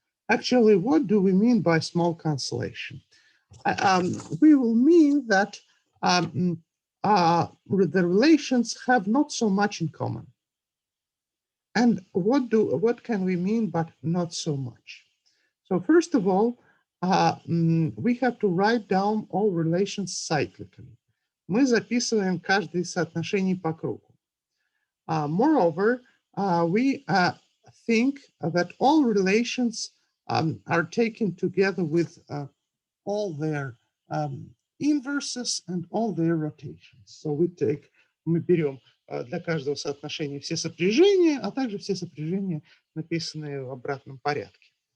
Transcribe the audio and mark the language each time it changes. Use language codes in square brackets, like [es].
[en] Actually, what do we mean by small cancellation? We will mean that the relations have not so much in common. And what can we mean by not so much? So first of all, we have to write down all relations cyclically. [ru] Мы записываем каждое из соотношений по кругу. [en] Moreover, we think that all relations are taken together with all their inverses and all their rotations. [ru] So мы берем для каждого соотношения все сопряжения, а также все сопряжения, написанные в обратном порядке.